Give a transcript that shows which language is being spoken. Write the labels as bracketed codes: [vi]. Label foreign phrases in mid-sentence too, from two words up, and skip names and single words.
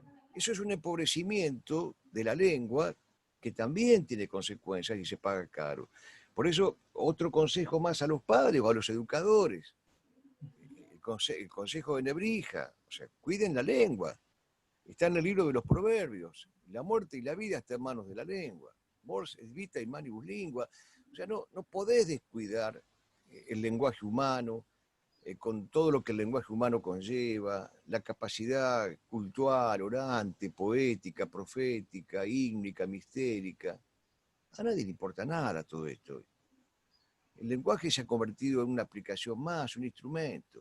[es] Eso es un empobrecimiento de la lengua que también tiene consecuencias y se paga caro. Por eso, otro consejo más a los padres o a los educadores, el consejo de Nebrija, o sea, cuiden la lengua. Está en el libro de los proverbios. La muerte y la vida están en manos de la lengua. [la] Mors et vita in manibus lingua. [es] O sea, no podés descuidar el lenguaje humano, con todo lo que el lenguaje humano conlleva, la capacidad cultural, orante, poética, profética, ígnica, mistérica. A nadie le importa nada todo esto. El lenguaje se ha convertido en una aplicación más, un instrumento.